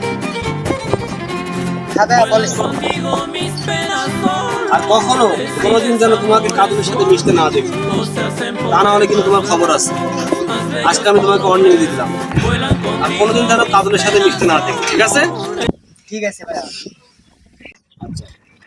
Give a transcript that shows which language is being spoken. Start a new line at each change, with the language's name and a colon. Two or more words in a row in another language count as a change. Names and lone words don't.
Bangla: হ্যাঁ ভাই বলেন।
Spanish: Contigo mis penas
Bangla: আর কখনো কোনোদিন যেন তোমাকে কাজলের সাথে মিশতে না দেখি,
Spanish: se hacen
Bangla: তা না হলে কিন্তু তোমার খবর আছে। আজকে আমি তোমাকে ওয়ার্নিং দিয়ে দিলাম,
Spanish: vuelan
Bangla: আর কোনোদিন যেন কাজলের সাথে মিশতে না দেখি, ঠিক আছে? ঠিক আছে ভাই। আচ্ছা।